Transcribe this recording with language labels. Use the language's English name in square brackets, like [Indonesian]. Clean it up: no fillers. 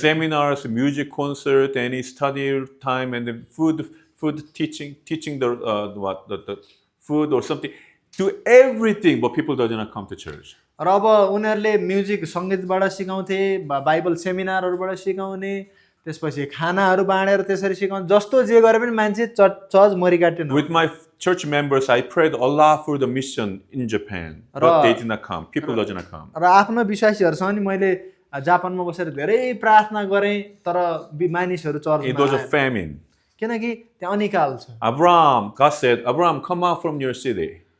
[English] Seminars, music concert, any study time, and then food teaching the food or something. Do everything, but people doesn't come to church. [Nepali] र अब उनीहरूले music सङ्गीतबाट सिकाउँथे Bible सेमिनारहरूबाट सिकाउने त्यसपछि खानाहरू बाँडेर त्यसरी सिकाउने जस्तो जे गरे पनि मान्छे church मरिकाट्यो [English] With my church members, I prayed a lot for the mission in Japan, but they did not come. People doesn't come. [Nepali] र आफ्नो विश्वासीहरूसँग नि मैले जापानमा बसेर धेरै प्रार्थना गरेँ तर मानिसहरू चर्चमा [English] It was a famine. [Nepali] किनकि त्यहाँ अनिकाल छ [English] Abraham, God said, Abraham, come out from your city.